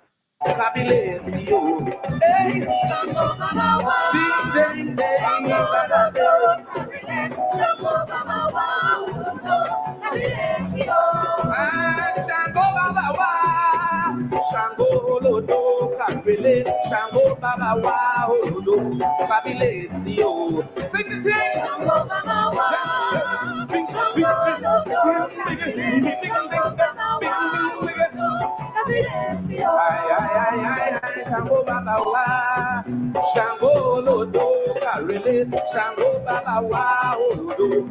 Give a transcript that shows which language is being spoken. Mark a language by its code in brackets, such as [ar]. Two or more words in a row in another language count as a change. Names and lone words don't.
[en] Fabulous, hey, [yo] Shango Baba Wa, ding, ding, ding, Shango Baba Wa, Shango Baba Wa, Shango Lodo, Kabele, Shango Baba Wa, Lodo, [en] fabulous, sing the thing, [yo] Shango Baba Wa, Shango Lodo, Shango Baba Wa, Shango Baba Wa, Shango Lodo, Karele, Shango Baba Wa, Lodo,